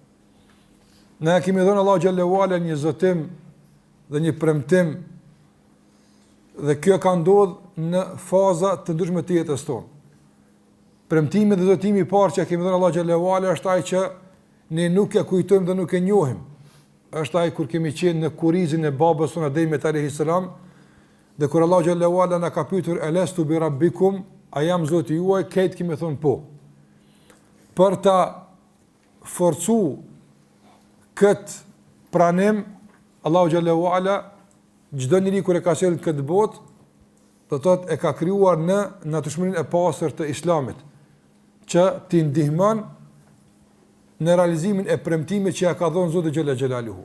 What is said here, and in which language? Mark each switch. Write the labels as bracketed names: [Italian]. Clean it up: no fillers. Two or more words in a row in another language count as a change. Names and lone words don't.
[Albanian] Ne kemi dhënë Allahu xhallahu ala një zotim dhe një premtim, dhe kjo ka ndodhur në faza të ndryshme të jetës tonë. Premtimi dhe zotimi i parë që kemi dhënë Allahu xhallahu ala është ai që ne nuk e kujtojmë dhe nuk e njohim. Është ai kur kemi qenë në kurrizin e babës sonë Ademit [Arabic] عليه السلام, [Albanian] dhe kur Allahu xhallahu ala na ka pyetur [Arabic] ألست بربكم, [Albanian] a jam Zoti juaj, këtë kemi thonë po. Për ta forcu këtë pranim, Allahu xhallahu ala çdo njeri kur e ka sjellë këtë botë, do të thotë e ka krijuar në natyrshmërinë e pastër të Islamit, që t'i ndihmon në realizimin e premtimit që ja ka dhënë Zoti xhalla xhelaluhu.